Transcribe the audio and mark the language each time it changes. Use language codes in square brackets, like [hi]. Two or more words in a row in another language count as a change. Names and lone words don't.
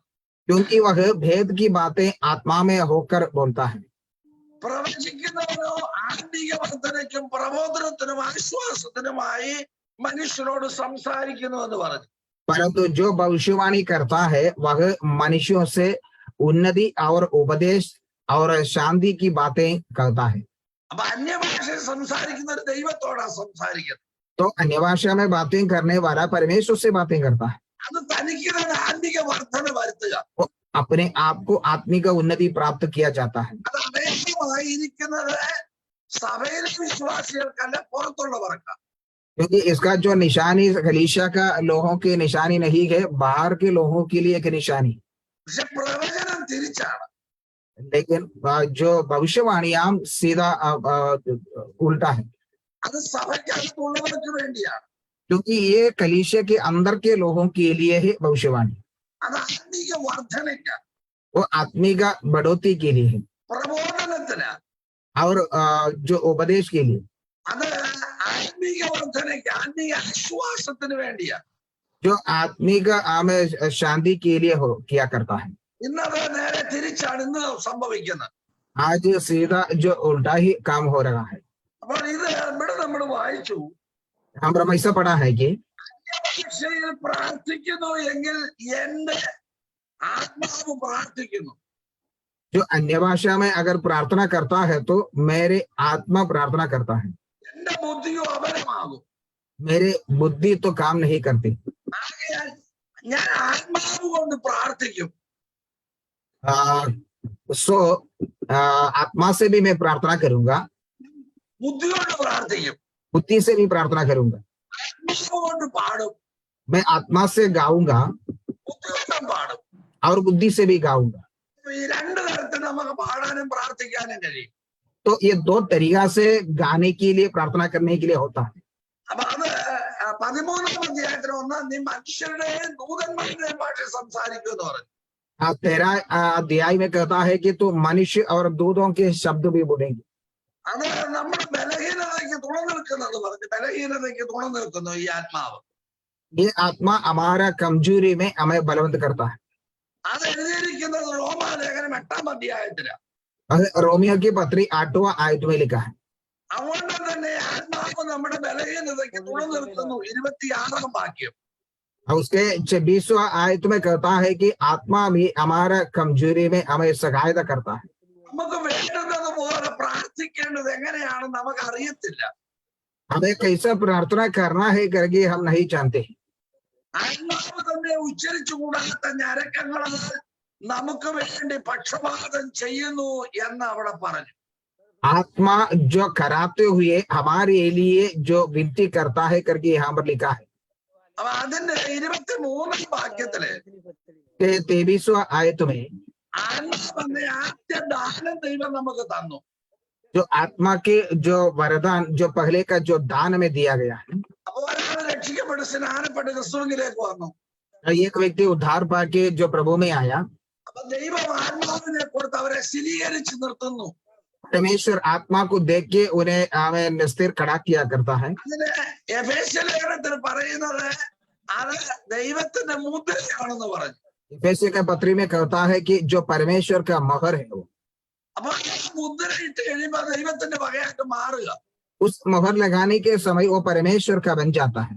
[hi] क्योंकि वह भेद की बातें आत्मा में होकर बोलता है. [ml] പ്രവചിക്കുന്നവരോ ആത്മീയ വർധനയ്ക്കും പ്രബോധനത്തിനും ആശ്വാസത്തിനുമായി മനുഷ്യരോട് സംസാരിക്കുന്നു എന്ന് പറഞ്ഞു. [hi] परंतु जो भविष्यवाणी करता है वह मनुष्यों से उन्नति और उपदेश और शांति की बातें करता है. [ml] അപ്പൊ അന്യഭാഷയിൽ സംസാരിക്കുന്ന ഒരു ദൈവത്തോടാ സംസാരിക്കുന്നത്. [hi] तो अन्य भाषा में बातें करने वाला परमेश्वर से बातें करता है. [ml] അത് തനിക്ക് തന്നെ ആത്മീക വർധന വരുത്തുക. [hi] अपने आप को आत्मिक उन्नति प्राप्त किया जाता है. [ml] അത് അടയാളമായിരിക്കുന്നത് സഭയിലെ വിശ്വാസികൾക്കല്ല, പുറത്തുള്ളവർക്കാണ്. [hi] क्योंकि इसका जो निशानी कलीसिया का लोगों की निशानी नहीं है, बाहर के लोगों के लिए एक निशानी. [ml] പക്ഷെ പ്രവചനം തിരിച്ചാണ്. [hi] लेकिन जो भविष्यवाणियां सीधा उल्टा है. [ml] അത് സഭയ്ക്കകത്തുള്ളവർക്ക് വേണ്ടിയാണ്. [hi] क्योंकि ये कलीसिया के अंदर के लोगों के लिए है भविष्यवाणी. [ml] അത് ആത്മീക വർധനയ്ക്കാണ്. [hi] वो आत्मिक बढ़ोतरी के लिए है [ml] പ്രബോധനത്തിന്, [hi] और जो उपदेश के लिए, [ml] അത് ആത്മീക വർധനയ്ക്ക്, ആത്മീക ആശ്വാസത്തിന് വേണ്ടിയാ. [hi] जो आत्मिक हमें शांति के लिए हो किया करता है. [ml] ഇന്നത് നേരെ തിരിച്ചാണ് ഇന്ന് സംഭവിക്കുന്നത്. [hi] आज सीधा जो उल्टा ही काम हो रहा है. [ml] അപ്പോൾ ഇത് ഇവിടെ നമ്മൾ വായിച്ചു, [hi] हम ऐसा पढ़ा है कि [ml] ഭാഷയിൽ പ്രാർത്ഥിക്കുന്നു എങ്കിൽ എന്റെ ആത്മാവ് പ്രാർത്ഥിക്കുന്നു. [hi] जो अन्य भाषा में अगर प्रार्थना करता है तो मेरे आत्मा प्रार्थना करता है, [ml] എന്റെ ബുദ്ധിയോ അപരമാകും. [hi] मेरे बुद्धि तो काम नहीं करती. [ml] ആകയാൽ ഞാൻ ആത്മാവ് കൊണ്ട് പ്രാർത്ഥിക്കും. [hi] सो आत्मा से भी मैं प्रार्थना करूंगा, [ml] ബുദ്ധി കൊണ്ട് പ്രാർത്ഥിക്കും. [hi] बुद्धि से भी प्रार्थना करूंगा. [ml] ആത്മാവ് കൊണ്ട് പാടും. [hi] मैं आत्मा से गाऊंगा [ml] ബുദ്ധി കൊണ്ടും പാടും. [hi] और बुद्धि से भी गाऊंगा. [ml] ഈ രണ്ടു തരത്തിൽ നമുക്ക് പാടാനും പ്രാർത്ഥിക്കാനും കഴിയും. [hi] तो ये दो तरीका से गाने के लिए, प्रार्थना करने के लिए होता है. [ml] അപ്പൊ അത് 13-ാം അധ്യായത്തിൽ നീ മനുഷ്യരുടെയും ദൂതന്മാരുടെയും ഭാഷ സംസാരിക്കും എന്ന് പറഞ്ഞു. [hi] 13 अध्याय में कहता है कि तो मनुष्य और दूतों के शब्द भी बोलेंगे. [ml] അത് നമ്മുടെ ബലഹീനതയ്ക്ക് തുണ നിൽക്കുന്നത് പറഞ്ഞു. ബലഹീനതയ്ക്ക് തുണ നിൽക്കുന്നു ഈ ആത്മാവ്. [hi] ये आत्मा हमारा कमजोरी में हमें बलवंत करता है. [ml] അത് എഴുതിയിരിക്കുന്നത് റോമാലേഖനം 8-ാം അധ്യായത്തിലാണ്. [hi] रोमियो की पत्री 8वां आयत में लिखा है. [ml] അതുകൊണ്ട് തന്നെ ആത്മാവ് നമ്മുടെ ബലഹീനതയ്ക്ക് തുണ നിൽക്കുന്നു. 26-ാം വാക്യം. [hi] और उसके 26वां आयत में कहता है कि आत्मा भी हमारा कमजोरी में हमें सहायता करता है. [ml] നമുക്ക് വേണ്ടുന്നത് പോലെ പ്രാർത്ഥിക്കേണ്ടത് എങ്ങനെയാണെന്ന് നമുക്ക് അറിയത്തില്ല. [hi] हमें कैसा प्रार्थना करना है करके हम नहीं जानते. [ml] ആത്മാവ് തന്നെ ഉച്ചരിച്ചുകൂടാത്ത ഞരക്കങ്ങൾ നമുക്ക് വേണ്ടി പക്ഷപാതം ചെയ്യുന്നു എന്ന് അവിടെ പറഞ്ഞു. [hi] आत्मा जो कराते हुए हमारे लिए जो विनती करता है करके यहाँ पर लिखा है. [ml] അപ്പൊ അതിന്റെ 23-ാം വാക്യത്തില് [hi] 23वां आयत में [ml] ആത്മാവെന്ന ആദ്യ ദാനം ദൈവം നമുക്ക് തന്നു. [hi] जो आत्मा के जो वरदान जो पहले का जो दान में दिया गया है. [ml] അപ്പൊ ഒരാൾ രക്ഷിക്കപ്പെട്ട് സ്നാനപ്പെട്ട് ക്രിസ്തുവിലേക്ക് വന്നു. [hi] एक व्यक्ति उद्धार पाके जो प्रभु में आया, [ml] അപ്പൊ ദൈവം ആത്മാവിനെ കൊടുത്ത് അവരെ സ്ഥിരീകരിച്ച് നിർത്തുന്നു. [hi] परमेश्वर आत्मा को देख के उन्हें हमें स्थिर खड़ा किया करता है. [ml] അതിന് എഫേസ്യ ലേഖനത്തിൽ പറയുന്നത് അത് ദൈവത്തിന്റെ മുദ്രയാണെന്ന് പറഞ്ഞു. [hi] एफेसियों के पत्री में कहता है कि जो परमेश्वर का मोहर है वो, [ml] അപ്പൊ മുദ്ര ഇട്ട് കഴിയുമ്പോ ദൈവത്തിന്റെ വകയായിട്ട് മാറുക. [hi] उस मोहर लगाने के समय वो परमेश्वर का बन जाता है.